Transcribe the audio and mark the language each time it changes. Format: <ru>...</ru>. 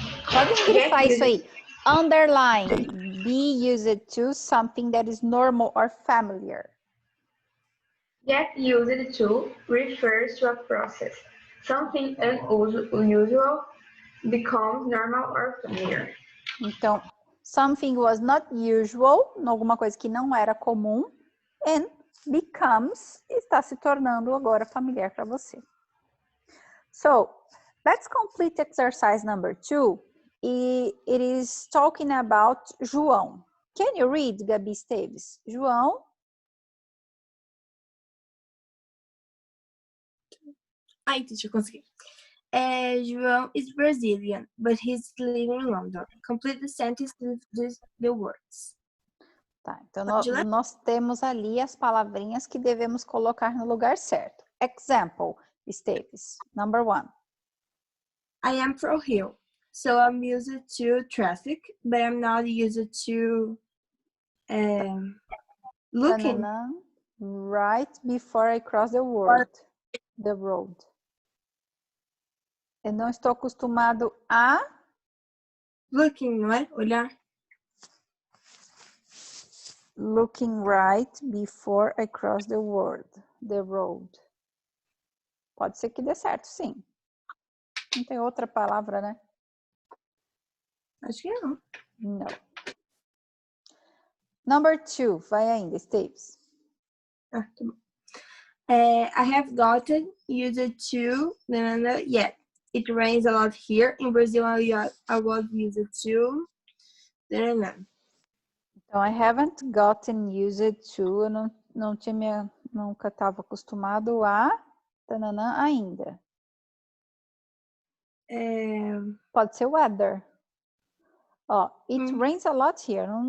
<pt>Pode grifar isso aí. Underline.</pt> <en>Be used to something that is normal or familiar. Get used to refers to a process. Something unusual becomes normal or familiar.</en> <pt>Então,</pt> <en>something was not usual,</en> <pt>alguma coisa que não era comum,</pt> <en>and becomes</en> <pt>está se tornando agora familiar para você.</pt> <en>So, let's complete exercise number 2. It is talking about João. Can you read, Gabi Esteves? João?</en> <pt>Ai, deixa eu conseguir.</pt> <en>João is Brazilian, but he's living in London. Complete the sentence with the words.</en> <pt>Tá, então nós temos ali as palavrinhas que devemos colocar no lugar certo.</pt> <en>Example, Esteves. Number 1. I am from Rio, so I'm used to traffic, but I'm not used to looking. Right before I cross the road.</en> <pt>Eu não estou acostumado a...</pt> <en>Looking,</en> <pt>não é? Olhar.</pt> <en>Looking right before I cross the road.</en> <pt>Pode ser que dê certo, sim. Não tem outra palavra, né? Acho que não. Não. Number 2, vai ainda, Esteves. Ah, tá bom.</pt> <en>I have gotten used to, yet. It rains a lot here. In Brazil, I was used to,</en> <pt>Então,</pt> <en>I haven't gotten used to,</en> <pt>eu nunca estava acostumado a, ainda. Pode ser</pt> <en>weather. Ó, it rains a lot here.</en>